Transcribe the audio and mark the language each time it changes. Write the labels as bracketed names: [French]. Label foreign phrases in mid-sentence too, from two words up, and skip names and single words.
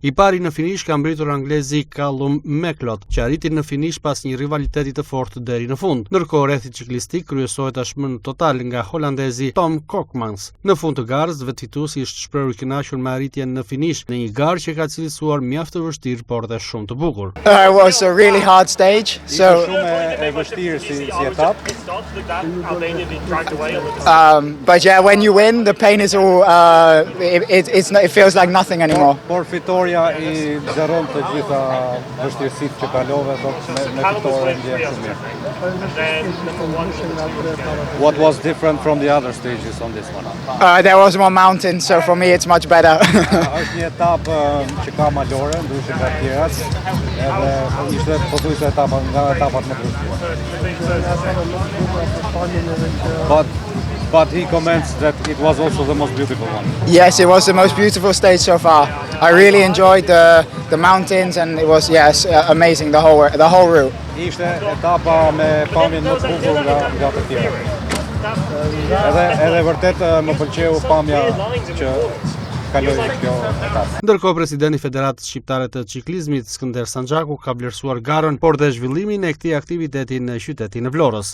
[Albanian] I pari në finish ka mbritur anglezi Callum Macleod, që arriti në finish pas një rivaliteti të fortë deri në fund. Ndërkohë rrethi ciklistik kryesohet tashmë në total nga holandezi Tom Kokmans. Në fund të garës fituesi është shprehur i kënaqur me arritjen në finish në një garë që ka cilësuar mjaft të vështirë por dhe shumë të bukur. [English] It was a really hard stage. So [Albanian] shumë e vështirë si etapë. [English] But yeah, when you win, the pain is all it feels like nothing anymore. [Albanian] Por fitoria i zëron të gjitha vështirësitë që kalove, me fitore ndjen shumë mirë. [English] What was different from the other stages on this one? There was more mountains, so for me it's much better. [Albanian] Është një etapë që ka malore, ndryshe nga të tjerat, edhe ishte pothuajse etapa nga etapat më të vështira. [English] But he comments that it was also the most beautiful one. Yes, it was the most beautiful stage so far. I really enjoyed the mountains, and it was amazing the whole route. [Albanian] Ishte etapa me pamjen më të bukur nga të tjerat. Edhe vërtet më pëlqeu pamja që kaloi kjo etapë. Ndërkohë presidenti i Federatës Shqiptare të Ciklizmit Skënder Sanxhaku ka vlerësuar garën, por dhe zhvillimin e këtij aktiviteti në qytetin e Vlorës.